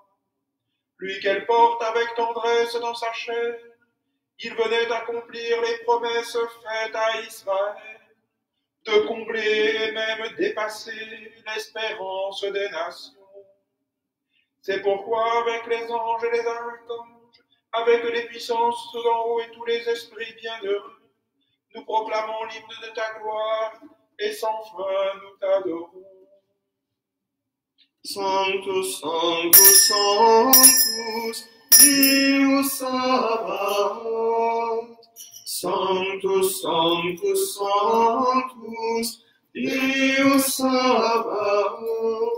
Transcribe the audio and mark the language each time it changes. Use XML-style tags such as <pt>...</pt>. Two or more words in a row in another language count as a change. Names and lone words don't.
<fr>Lui qu'elle porte avec tendresse dans sa chair, il venait accomplir les promesses faites à Israël, de combler et même dépasser l'espérance des nations. C'est pourquoi, avec les anges et les archanges, avec les puissances d'en haut et tous les esprits bienheureux, nous proclamons l'hymne de ta gloire, et sans fin nous t'adorons.</fr> <la>Sanctus, Sanctus, Sanctus, Deus Sabaoth. Sanctus, Sanctus, Sanctus, Deus Sabaoth.</la>